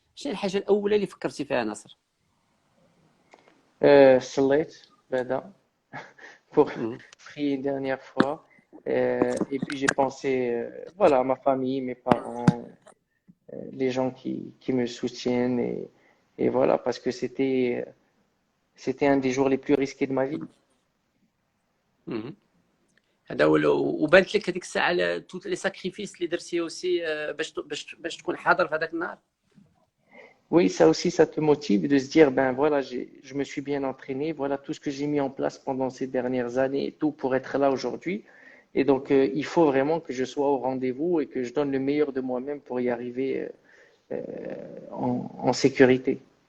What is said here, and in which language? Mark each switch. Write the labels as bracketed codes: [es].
[ar] شنو الحاجه الاولى اللي فكرتي فيها ناصر؟ صليت بعدا [fr] pour Mhm. prier une dernière fois. Et puis j'ai pensé, voilà, à ma famille, mes parents, les gens qui me soutiennent et voilà, parce que c'était un des jours les plus risqués de ma vie. Mhm. [ar] هذا هو وبانت لك هذيك الساعه [fr] توت لي ساكريفيس [ar] اللي درتي اوسي باش تكون حاضر في هذاك النهار. [fr] Oui, ça aussi, ça te motive de se dire, ben voilà, je me suis bien entraîné, voilà tout ce que j'ai mis en place pendant ces dernières années et tout pour être là aujourd'hui. Et donc, il faut vraiment que je sois au rendez-vous et que je donne le meilleur de moi-même pour y arriver en sécurité.